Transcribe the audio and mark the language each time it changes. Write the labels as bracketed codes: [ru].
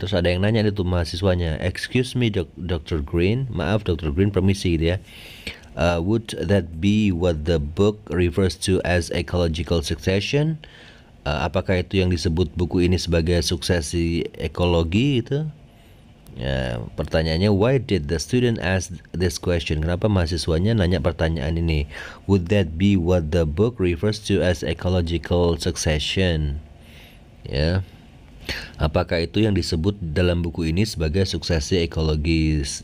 [id] Terus ada yang nanya itu mahasiswanya, [en] excuse me Dr. [id] Green, maaf Dr. [en] Green, [id] permisi gitu ya, [en] would that be what the book refers to as ecological succession? [id] Apakah itu yang disebut buku ini sebagai suksesi ekologi gitu? Ya, pertanyaannya, [en] why did the student ask this question? [id] Kenapa mahasiswanya nanya pertanyaan ini? [en] Would that be what the book refers to as ecological succession? Ya. [id] Apakah itu yang disebut dalam buku ini sebagai suksesi ekologis?